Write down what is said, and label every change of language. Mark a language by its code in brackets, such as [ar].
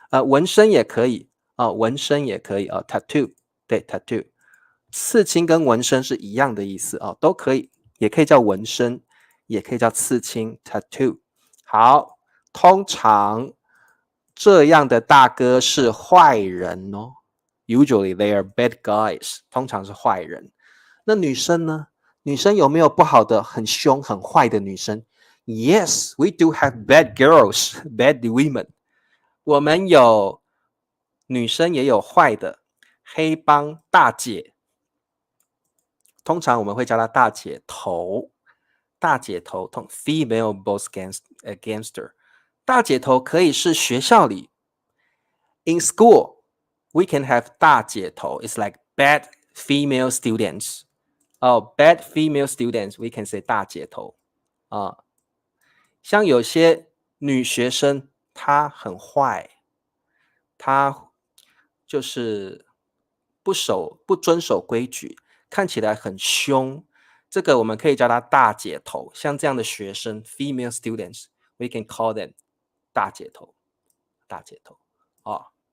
[zh] 纹身也可以纹身也可以tattoo， 对 tattoo， 刺青跟纹身是一样的意思都可以，也可以叫纹身，也可以叫刺青 tattoo。好，通常这样的大哥是坏人哦 ， [en] usually they are bad guys， [zh] 通常是坏人。那女生呢？女生有没有不好的、很凶、很坏的女生？ [en] Yes, we do have bad girls, bad women. [zh] 我们有女生也有坏的黑帮大姐，通常我们会叫她大姐头。大姐头 [en] female boss gangster。 [zh] 大姐头可以是学校里 [en] in school, we can have [zh] 大姐头 [en] It's like bad female students. 哦，bad female students we can say 大姐头啊。 [zh] 像有些女学生她很坏，她就是不遵守规矩，看起来很凶，这个我们可以叫她大姐头。像这样的学生 [en] female students we can call them [zh] 大姐头，大姐头哦。